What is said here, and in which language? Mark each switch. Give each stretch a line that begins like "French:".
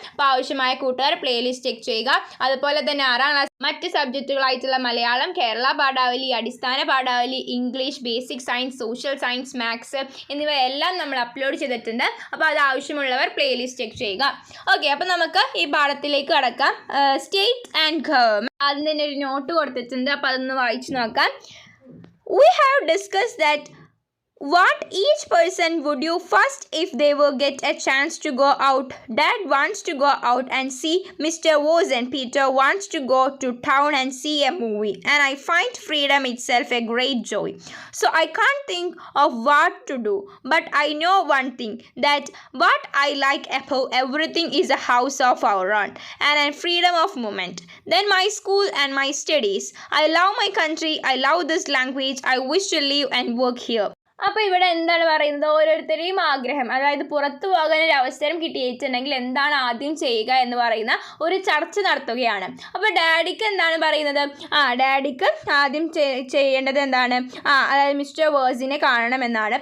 Malayalam: അപ്പോൾ ആവശ്യമായ കൂട്ടുകാർ പ്ലേലിസ്റ്റ് ചെക്ക് ചെയ്യുക. അതുപോലെ തന്നെ 6ാം ക്ലാസ് മറ്റ് സബ്ജക്റ്റുകളായിട്ടുള്ള മലയാളം, കേരള പാഠാവലി, അടിസ്ഥാന പാഠാവലി, English, basic science, social science, maths എന്നിവയെല്ലാം നമ്മൾ അപ്ലോഡ് ചെയ്തിട്ടുണ്ട്. അപ്പോൾ അത് ആവശ്യമുള്ളവർ പ്ലേലിസ്റ്റ് ചെക്ക് ചെയ്യുക. ഓക്കെ, അപ്പോൾ നമുക്ക് ഈ പാഠത്തിലേക്ക് കടക്കാം. സ്റ്റേറ്റ് ആൻഡ് ഗവൺമെൻറ്, അതിന് തന്നെ ഒരു നോട്ട് കൊടുത്തിട്ടുണ്ട്. അപ്പോൾ അതൊന്ന് വായിച്ചു നോക്കാം.
English: We have discussed that what each person would do first if they were get a chance to go out. Dad wants to go out and see Mr. Woz, and Peter wants to go to town and see a movie, and I find freedom itself a great joy. So I can't think of what to do, but I know one thing, that what I like above everything is a house of our own and a freedom of movement. Then my school and my studies. I love my country, I love this language, I wish to live and work here.
Malayalam: അപ്പോൾ ഇവിടെ എന്താണ് പറയുന്നത്, ഓരോരുത്തരെയും ആഗ്രഹം, അതായത് പുറത്തു പോകാൻ ഒരു അവസരം കിട്ടിയിട്ടുണ്ടെങ്കിൽ എന്താണ് ആദ്യം ചെയ്യുക എന്ന് പറയുന്ന ഒരു ചർച്ച നടത്തുകയാണ്. അപ്പോൾ ഡാഡിക്ക് എന്താണ് പറയുന്നത്, ഡാഡിക്ക് ആദ്യം ചെയ്യേണ്ടത് എന്താണ്, അതായത് മിസ്റ്റർ വേഴ്സിനെ കാണണമെന്നാണ്.